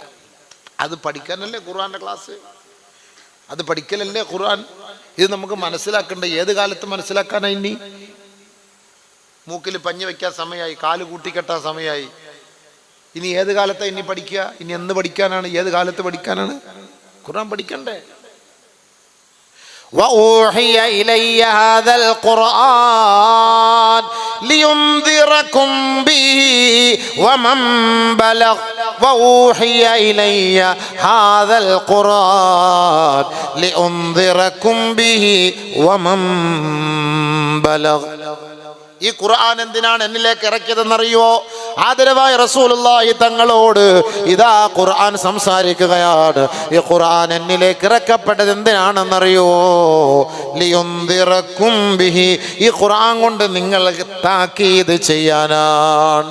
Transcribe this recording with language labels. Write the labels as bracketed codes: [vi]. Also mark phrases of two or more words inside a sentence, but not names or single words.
[ml] അത് പഠിക്കാനല്ലേ ഖുർആൻ്റെ ക്ലാസ്, അത് പഠിക്കലല്ലേ ഖുർആൻ. ഇത് നമുക്ക് മനസ്സിലാക്കണ്ടേ? ഏത് കാലത്ത് മനസ്സിലാക്കാനാ? ഇനി മൂക്കിൽ പഞ്ഞി വയ്ക്കാൻ സമയമായി, കാല് കൂട്ടിക്കെട്ടാൻ സമയമായി. ഇനി ഏത് കാലത്താണ് ഇനി പഠിക്കുക? ഇനി എന്ന് പഠിക്കാനാണ്? ഏത് കാലത്ത് പഠിക്കാനാണ്? ഖുർആൻ പഠിക്കണ്ടേ? [ar] وأوحي إلي هذا القرآن لينذركم به ومن بلغ وأوحي إلي هذا القرآن لأنذركم به ومن بلغ. [ml] ഈ ഖുർആൻ എന്തിനാണ് എന്നിലേക്ക് ഇറക്കിയതെന്നറിയോ? ആദരവായ റസൂലുള്ളാഹി തങ്ങളോട് ഇതാ ഖുർആൻ സംസാരിക്കുകയാണ്. ഈ ഖുർആൻ എന്നിലേക്ക് ഇറക്കപ്പെട്ടത് എന്തിനാണെന്നറിയോ? [ar] لينذركم به. [ml] ഈ ഖുർആൻ കൊണ്ട് നിങ്ങളെ താക്കീത് ചെയ്യാനാണ്.